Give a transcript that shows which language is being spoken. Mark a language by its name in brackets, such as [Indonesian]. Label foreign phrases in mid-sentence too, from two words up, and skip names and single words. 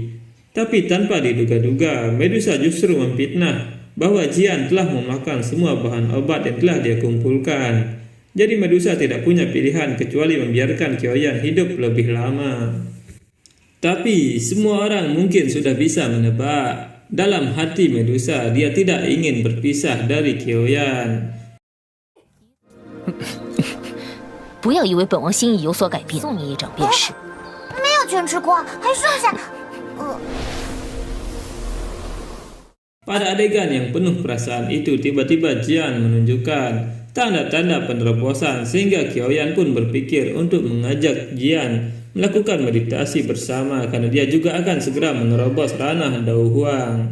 [Indonesian] Tapi tanpa diduga-duga, Medusa justru memfitnah bahwa Jian telah memakan semua bahan obat yang telah dia kumpulkan. Jadi Medusa tidak punya pilihan kecuali membiarkan Qiaoyan hidup lebih lama. Tapi semua orang mungkin sudah bisa menebak, dalam hati Medusa dia tidak ingin berpisah dari Qiaoyan. [Chinese] 不要以为本王心意有所改变，送你一掌便是。没有全吃光，还剩下。 [Indonesian] Pada adegan yang penuh perasaan itu, tiba-tiba Jian menunjukkan tanda-tanda penerobosan sehingga Qiaoyan pun berpikir untuk mengajak Jian melakukan meditasi bersama karena dia juga akan segera menerobos ranah Dao Huang.